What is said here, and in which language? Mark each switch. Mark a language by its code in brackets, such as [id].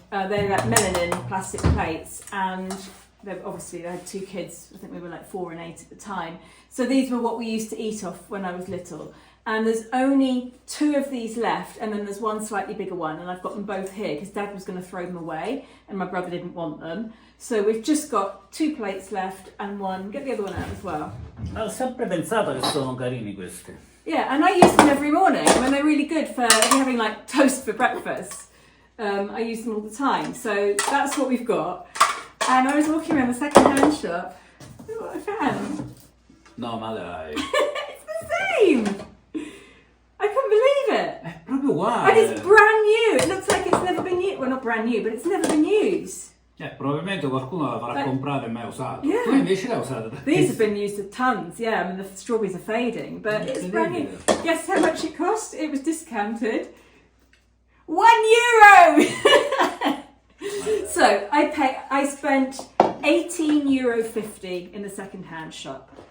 [en] They're like melanin plastic plates, and they had 2 kids. I think we were like 4 and 8 at the time. So these were what we used to eat off when I was little. And there's only 2 of these left, and then there's one slightly bigger one, and I've got them both here because Dad was going to throw them away and my brother didn't want them. So we've just got 2 plates left and one. Get the other one out as well. [it] Ho sempre pensato che sono carini questi. [en] Yeah, and I use them every morning. I mean, they're really good for if you're having like toast for breakfast. I use them all the time. So that's what we've got. And I was walking around the second-hand shop. Look what I found. [it] No, ma dai. [en] It's the same. I couldn't believe it. [it] È proprio uguale. [en] And it's brand new. It looks like it's never been used. Well, not brand new, but it's never been used. [it] Probabilmente qualcuno l'avrà comprata e mai usato. [en] Yeah. [it] Tu invece l'hai usata. [en] These have been used a tons, yeah. I mean, the strawberries are fading, but it's brand new. Guess how much it cost? It was discounted. €1! So I spent €18.50 in the second-hand shop.